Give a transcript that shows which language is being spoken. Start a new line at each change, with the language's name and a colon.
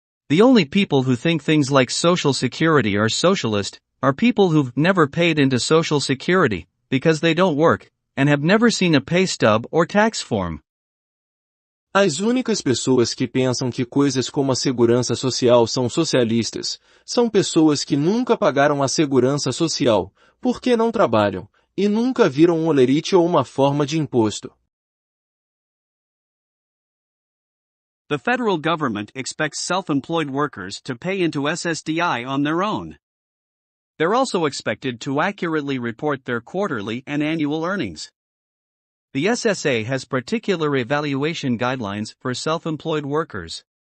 English: The only people who think things like Social Security are socialist are people who've never paid into Social Security, because they don't work, and have never seen a pay stub or tax form.
Portuguese: As únicas pessoas que pensam que coisas como a segurança social são socialistas, são pessoas que nunca pagaram a segurança social, porque não trabalham, e nunca viram um olerite ou uma forma de imposto.
English: The federal government expects self-employed workers to pay into SSDI on their own. They're also expected to accurately report their quarterly and annual earnings. The SSA has particular evaluation guidelines for self-employed workers.